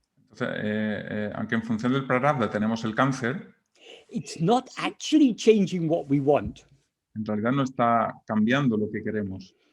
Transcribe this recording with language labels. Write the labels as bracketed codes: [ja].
[es] Entonces, aunque en función del prarabdha tenemos el cáncer, [en] it's not actually changing what we want. [es] en realidad no está cambiando lo que queremos.